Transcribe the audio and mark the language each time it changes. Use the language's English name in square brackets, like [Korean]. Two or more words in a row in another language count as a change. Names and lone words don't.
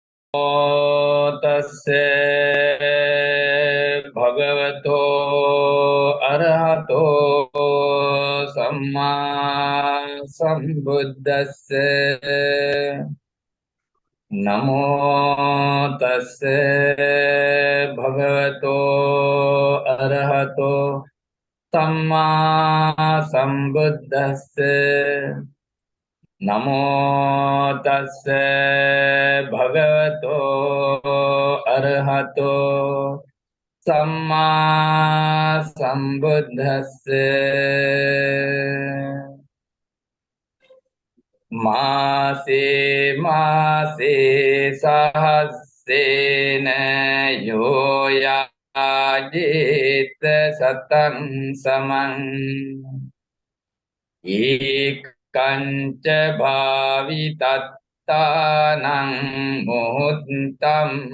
[Pali] तस्य भगवतो अरहतो सम्मा सम्बुद्धस्य नमो तस्य भगवतो अरहतो सम्मा सम्बुद्धस्य नमो तस्य भगवतो अरहतो सम्मा सम्बुद्धस्य मासे मासे सहस्रेण योयाजेत शतं समम् एकञ्च भावितत्तानं मुहूर्तं